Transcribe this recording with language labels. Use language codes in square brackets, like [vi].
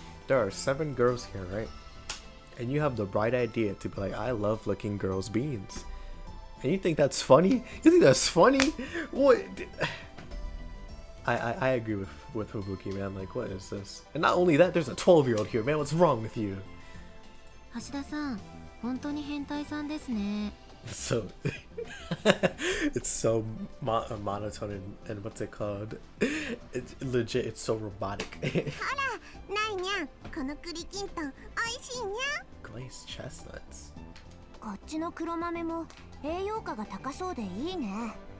[en] There are 7 girls here, right? And you have the bright idea to be like, I love licking girls' beans. And you think that's funny? You think that's funny? What? I agree with Fubuki, man. Like, what is this? And not only that, there's a 12-year-old here, man. What's wrong with you? [ja] 橋田さん、本当に変態さんですね。 [en] So it's so monotone and what's it called? It's legit. It's so robotic. [ja] ほら、ないにゃん。この栗きんとん、美味しいにゃん。 [en] Glazed chestnuts. [ja] こっちの黒豆も栄養価が高そうでいいね。